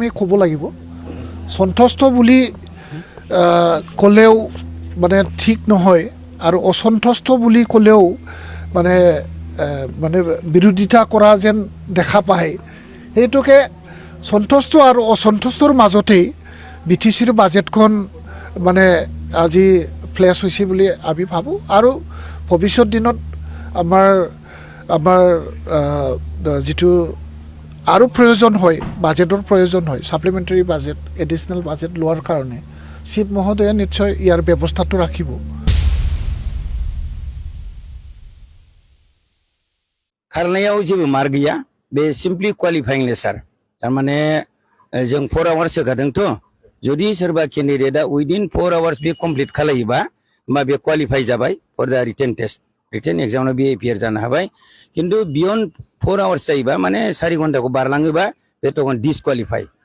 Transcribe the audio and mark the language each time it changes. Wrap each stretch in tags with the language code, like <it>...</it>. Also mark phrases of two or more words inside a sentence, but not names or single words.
<as>ক'ব লাগিব সন্তুষ্ট বুলি ক'লেও মানে ঠিক নহয় আৰু অসন্তুষ্ট বুলি ক'লেও মানে বিৰোধিতা কৰা যেন দেখা পায় হেতুকে সন্তুষ্ট আৰু অসন্তুষ্টৰ মাজতেই বিটিচিৰ বাজেটখন মানে আজি প্লেস হৈছে বুলি আমি ভাবো আৰু ভৱিষ্যত দিনত আমাৰ যেটো আৰু প্ৰয়োজন হয় বাজেটৰ প্ৰয়োজন হয়</as> <en>supplementary budget additional budget</en> <as>লোৱাৰ কাৰণে চিফ মহোদয়ে নিশ্চয় ইয়াৰ ব্যৱস্থাটো ৰাখিব</as> <brx>खारनायाव जेबो मार गैया बे</brx> <en>simply qualifying</en> <brx>लेसार तारमाने जों 4 आवार्स होखादोंथ जुदि सोरबा केन्डिडेटआ उइदिन 4 आवार्स बे कमप्लिट खालायोबा होमबा बे क्वालिफाइ जाबाय</brx> <en>for the written test written</en> <brx>एग्जामाव बे एपियार जानो हाबाय किन्तु</brx> <en>beyond 4 hours</en> <brx>जायोबा माने 4 घन्टाखौ बारलाङोबा बे तखन डिसक्वालिफाइ</brx>